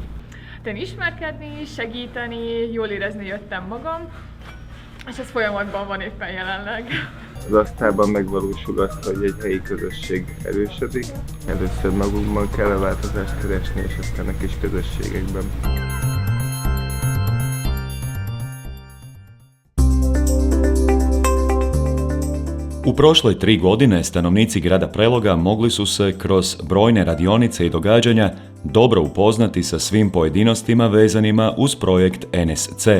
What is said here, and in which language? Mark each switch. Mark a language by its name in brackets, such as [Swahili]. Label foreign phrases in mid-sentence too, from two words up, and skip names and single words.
[Hungarian] Ismerkedni, segíteni, jól érezni jöttem magam, és ez folyamatban van éppen jelenleg. Az asztalban megvalósul azt, hogy egy helyi közösség erősödik. Először magunkban kell a változást keresni, és aztán a kis közösségekben. [Croatian] U prošle 3 godine stanovnici grada Preloga mogli su se kroz brojne radionice i događanja dobro upoznati sa svim pojedinostima vezanima uz projekt ENES CE.